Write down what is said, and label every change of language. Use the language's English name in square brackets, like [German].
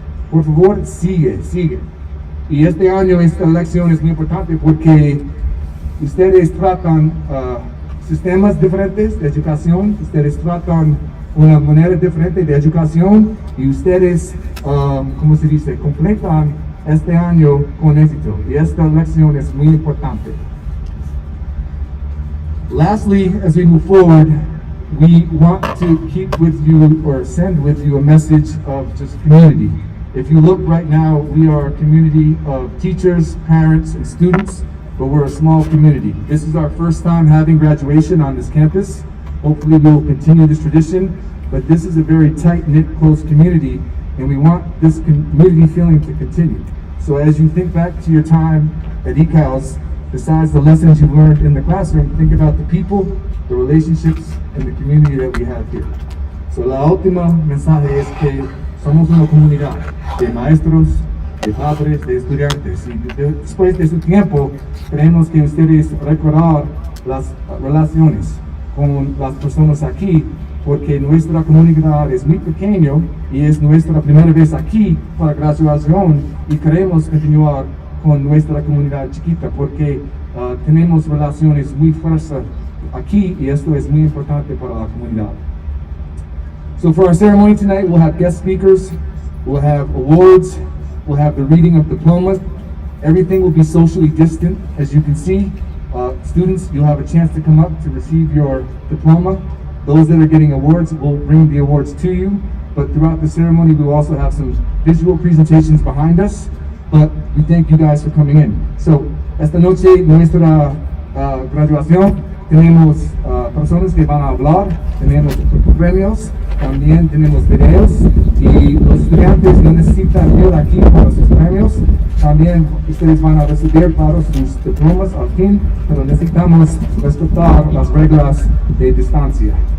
[Spanish] Por favor, sigue. Y este año esta lección es muy importante porque ustedes tratan sistemas diferentes de educación, ustedes tratan una manera diferente de educación y ustedes, ¿cómo se dice?, completan este año con éxito. Y esta lección es muy importante. [English] Lastly, as we move forward, we want to keep with you or send with you a message of just community. If you look right now, we are a community of teachers, parents, and students, but we're a small community. This is our first time having graduation on this campus. Hopefully we will continue this tradition, but this is a very tight-knit, close community, and we want this community feeling to continue. So as you think back to your time at eCALS, besides the lessons you learned in the classroom, think about the people, the relationships, and the community that we have here. [Spanish] So la última mensaje es que somos una comunidad de maestros, de padres, de estudiantes. Y después de su tiempo, queremos que ustedes recordar las relaciones con las personas aquí, porque nuestra comunidad es muy pequeña y es nuestra primera vez aquí para graduación y queremos continuar con nuestra comunidad chiquita porque tenemos relaciones muy fuertes aquí y esto es muy importante para la comunidad. [English] So for our ceremony tonight, we'll have guest speakers, we'll have awards, we'll have the reading of diplomas. Everything will be socially distant, as you can see. Students, you'll have a chance to come up to receive your diploma. Those that are getting awards will bring the awards to you, but throughout the ceremony, we'll also have some visual presentations behind us. But we thank you guys for coming in. [Spanish] So, esta noche, nuestra graduación, tenemos personas que van a hablar, tenemos premios, también tenemos videos y los estudiantes no necesitan ir aquí para sus premios. También ustedes van a recibir para sus diplomas al fin, pero necesitamos respetar las reglas de distancia.